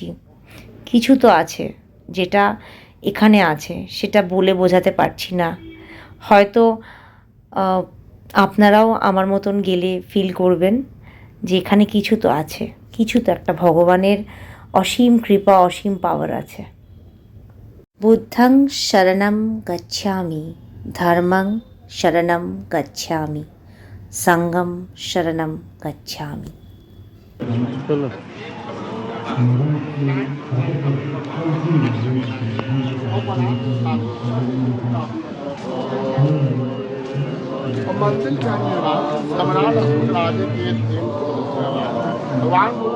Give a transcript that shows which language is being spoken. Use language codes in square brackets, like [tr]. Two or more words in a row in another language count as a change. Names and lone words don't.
[bn] কিছু তো আছে যেটা এখানে আছে, সেটা বলে বোঝাতে পারছি না। হয়তো আপনারাও আমার মতন গেলে ফিল করবেন যে এখানে কিছু তো আছে, কিছু তো একটা ভগবানের অসীম কৃপা, অসীম পাওয়ার আছে। [pi] বুদ্ধং শরণং গচ্ছামি, ধর্মং শরণং গচ্ছামি, সংঘং শরণং গচ্ছামি। [bn] চলো। [hi] मंदिर समराला राजे के भगवान